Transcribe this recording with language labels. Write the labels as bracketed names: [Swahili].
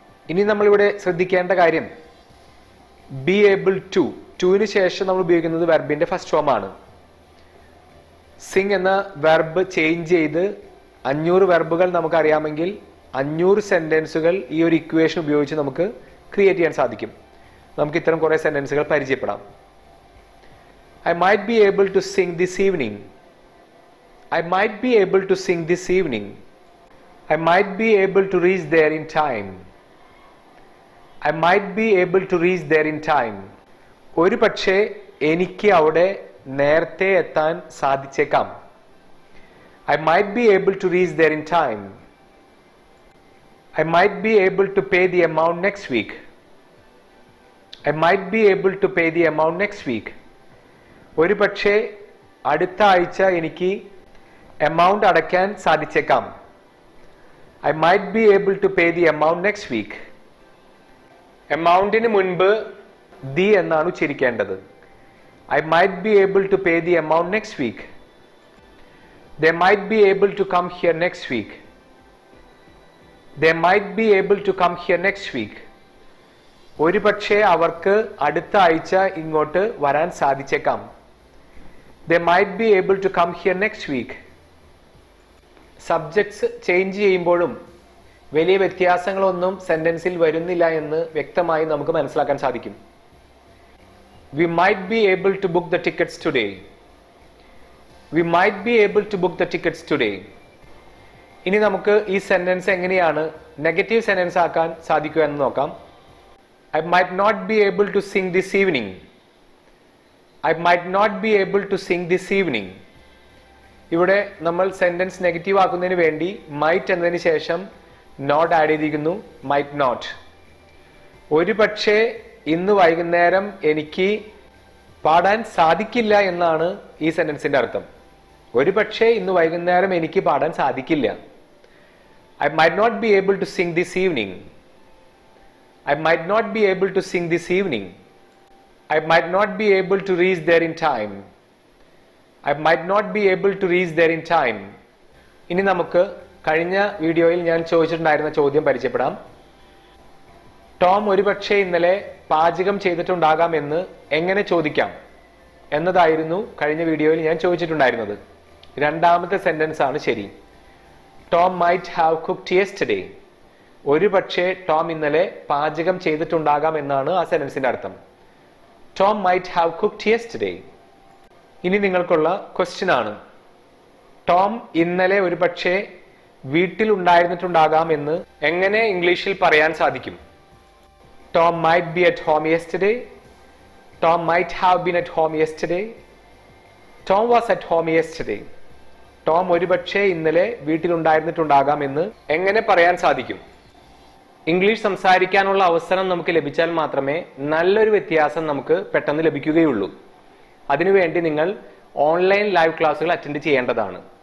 [Malayalam] ഇനി നമ്മളിവിടെ ശ്രദ്ധിക്കേണ്ട കാര്യം [English] be able to, [Malayalam] ടുവിന് ശേഷം നമ്മൾ ഉപയോഗിക്കുന്നത് വെർബിന്റെ ഫസ്റ്റ് ഫോം ആണ്. സിംഗ് എന്ന വെർബ് ചേഞ്ച് ചെയ്ത് 500 വെർബുകൾ നമുക്കറിയാമെങ്കിൽ 500 സെന്റൻസുകൾ ഈ ഒരു ഇക്വേഷൻ ഉപയോഗിച്ച് നമുക്ക് ക്രിയേറ്റ് ചെയ്യാൻ സാധിക്കും. നമുക്ക് ഇത്തരം കുറെ സെന്റൻസുകൾ പരിചയപ്പെടാം. [English] I might be able to sing this evening. I might be able to sing this evening. I might be able to reach there in time. I might be able to reach there in time. [Malayalam] ഒരു പക്ഷേ എനിക്ക് അവിടെ നേരത്തെ എത്താൻ സാധിച്ചേക്കാം. [English] I might be able to reach there in time. I might be able to pay the amount next week. I might be able to pay the amount next week. [Malayalam] ഒരു പക്ഷേ അടുത്ത ആഴ്ച എനിക്ക് എമൗണ്ട് അടയ്ക്കാൻ സാധിച്ചേക്കാം. [English] I might be able to pay the amount next week. [Malayalam] എമൗണ്ടിന് മുൻപ് the എന്നാണ് ഉച്ചരിക്കേണ്ടത്. [English] I might be able to pay the amount next week. They might be able to come here next week. They might be able to come here next week. [Malayalam] ഒരു പക്ഷേ അവർക്ക് അടുത്ത ആഴ്ച ഇങ്ങോട്ട് വരാൻ സാധിച്ചേക്കാം. [English] They might be able to come here next week. [Malayalam] Subjects change ചെയ്യുമ്പോഴും വലിയ വ്യത്യാസങ്ങളൊന്നും സെന്റൻസിൽ വരുന്നില്ല എന്ന് വ്യക്തമായി നമുക്ക് മനസ്സിലാക്കാൻ സാധിക്കും. [English] We might be able to book the tickets today. We might be able to book the tickets today. [Malayalam] ഇനി നമുക്ക് ഈ സെന്റൻസ് എങ്ങനെയാണ് നെഗറ്റീവ് സെന്റൻസ് ആക്കാൻ സാധിക്കുക എന്ന് നോക്കാം. [English] I might not be able to sing this evening. I might not be able to sing this evening. [Malayalam] ഇവിടെ നമ്മൾ സെന്റൻസ് നെഗറ്റീവ് ആക്കുന്നതിന് വേണ്ടി മൈറ്റ് എന്നതിന് ശേഷം നോട്ട് ആഡ് ചെയ്തിരിക്കുന്നു. [English] Might not. [Malayalam] ഒരു പക്ഷേ ഇന്ന് വൈകുന്നേരം എനിക്ക് പാടാൻ സാധിക്കില്ല എന്നാണ് ഈ സെന്റൻസിന്റെ അർത്ഥം. ഒരു പക്ഷേ ഇന്ന് വൈകുന്നേരം എനിക്ക് പാടാൻ സാധിക്കില്ല. [English] I might not be able to sing this evening. I might not be able to sing this evening. I might not be able to reach there in time. I might not be able to reach there in time. [Malayalam] ഇനി നമുക്ക് കഴിഞ്ഞ വീഡിയോയിൽ ഞാൻ ചോദിച്ചിട്ടുണ്ടായിരുന്ന ചോദ്യം പരിചയപ്പെടാം. Tom ഒരുപക്ഷെ ഇന്നലെ പാചകം ചെയ്തിട്ടുണ്ടാകാം എന്ന് എങ്ങനെ ചോദിക്കാം എന്നതായിരുന്നു കഴിഞ്ഞ വീഡിയോയിൽ ഞാൻ ചോദിച്ചിട്ടുണ്ടായിരുന്നത്. രണ്ടാമത്തെ സെന്റൻസ് ആണ് ശരി. [English] Tom might have cooked yesterday. [Malayalam] ഒരു പക്ഷേ ടോം ഇന്നലെ പാചകം ചെയ്തിട്ടുണ്ടാകാം എന്നാണ് ആ സെന്റൻസിന്റെ അർത്ഥം. [English] Tom might have cooked yesterday. [Malayalam] ഇനി നിങ്ങൾക്കുള്ള ക്വസ്റ്റ്യൻ ആണ്, ടോം ഇന്നലെ ഒരു പക്ഷേ വീട്ടിൽ ഉണ്ടായിരുന്നിട്ടുണ്ടാകാം എന്ന് എങ്ങനെ ഇംഗ്ലീഷിൽ പറയാൻ സാധിക്കും? [English] Tom might be at home yesterday. Tom might have been at home yesterday. Tom was at home yesterday. [Malayalam] Tom ഒരുപക്ഷെ ഇന്നലെ വീട്ടിലുണ്ടായിരുന്നിട്ടുണ്ടാകാം എന്ന് എങ്ങനെ പറയാൻ സാധിക്കും? ഇംഗ്ലീഷ് സംസാരിക്കാനുള്ള അവസരം നമുക്ക് ലഭിച്ചാൽ മാത്രമേ നല്ലൊരു വ്യത്യാസം നമുക്ക് പെട്ടെന്ന് ലഭിക്കുകയുള്ളൂ. അതിനുവേണ്ടി നിങ്ങൾ ഓൺലൈൻ ലൈവ് ക്ലാസ്സുകൾ അറ്റൻഡ് ചെയ്യേണ്ടതാണ്.